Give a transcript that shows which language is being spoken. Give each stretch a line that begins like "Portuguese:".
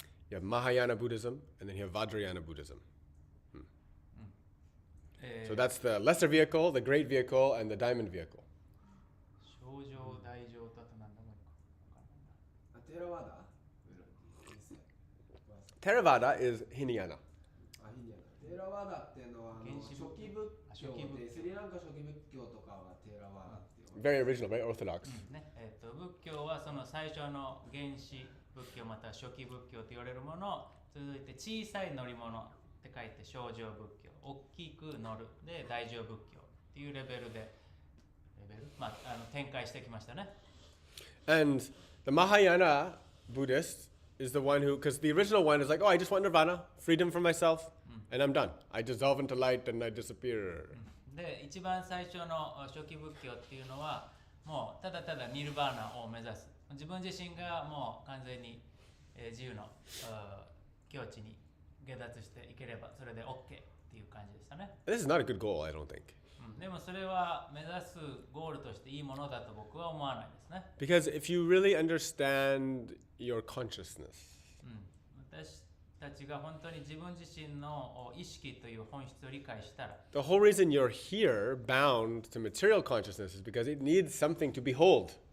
English: You have Mahayana Buddhism, and then you have Vajrayana Buddhism. So that's the lesser vehicle, the great vehicle, and the diamond vehicle.
Japanese: 小乗大乗とあとなんだもう一個テラワダ
English: Theravada is Hinayana.
Japanese: テラワダっていうのは原始初期仏教でスリランカ初期仏教とかはテラワダっていう
English: Very original, very orthodox.
Japanese: ね仏教はその最初の原始仏教または初期仏教と言われるもの、続いて小さい乗り物って書いて小乗仏教、大きく乗るで大乗仏教っていうレベルでまあ、展開してきましたね。
English: And the Mahayana Buddhist is the one who, because the original one is like, oh, I just want nirvana, freedom from myself, and I'm done. I dissolve into light and I disappear.
Japanese: で、一番最初の初期仏教っていうのはもうただただニルバーナを目指す。自分自身がもう完全に、自由の境地に下脱していければそれで OK っていう感じでしたね。
English: This is not a good goal, I don't think.
Japanese: でもそれは目指すゴールとしていいものだと僕は思わないですね。
English: Because if you really understand your consciousness,
Japanese: 私たちが本当に自分自身の意識という本質を理解したら、
English: the whole reason you're here bound to material consciousness is because it needs something to behold.